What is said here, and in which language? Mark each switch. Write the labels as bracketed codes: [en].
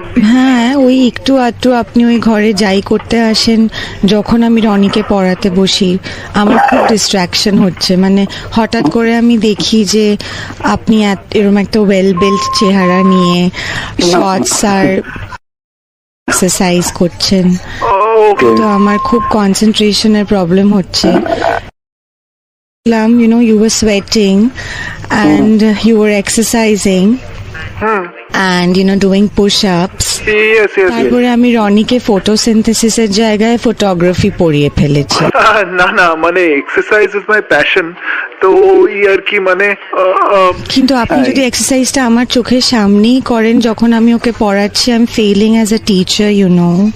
[bn] হ্যাঁ ওই একটু আধটু আপনি ওই ঘরে যাই করতে আসেন যখন আমি রনিকে পড়াতে বসি, আমার খুব ডিস্ট্রাকশন হচ্ছে। মানে হঠাৎ করে আমি দেখি যে আপনি এরকম একটা ওয়েল বেল্ট চেহারা নিয়ে শর্টস আর এক্সারসাইজ করছেন, তো আমার খুব কনসেন্ট্রেশনের প্রবলেম হচ্ছে। [en] You know, you were sweating and you were exercising and you know doing push-ups. [bn] তারপরে আমি রনিকে ফটোসিনথেসিসের জায়গায় ফটোগ্রাফি পড়িয়ে ফেলেছি। না মানে [en] exercise is my passion, [bn] তো ওই আর কি মানে। কিন্তু আপনি যদি এক্সারসাইজটা আমার চোখের সামনেই করেন যখন আমি ওকে পড়াচ্ছি, [en] I am failing as a teacher, you know.